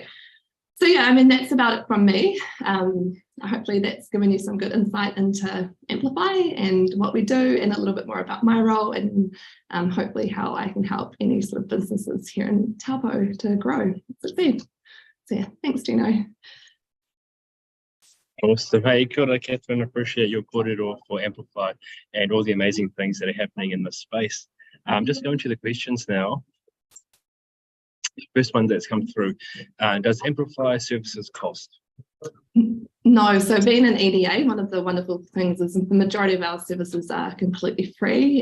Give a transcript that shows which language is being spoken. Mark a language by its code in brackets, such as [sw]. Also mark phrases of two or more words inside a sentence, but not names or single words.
[en] So yeah, I mean, that's about it from me. Hopefully that's given you some good insight into Amplify and what we do, and a little bit more about my role, and hopefully how I can help any sort of businesses here in Taupo to grow and succeed. So yeah, thanks, Gino. Awesome. [mi] Hey, kia ora, Catherine. [en] Appreciate your kōrero for Amplify and all the amazing things that are happening in this space. Just going to the questions now. First one that's come through, does Amplify services cost? No, so being an EDA, one of the wonderful things is the majority of our services are completely free.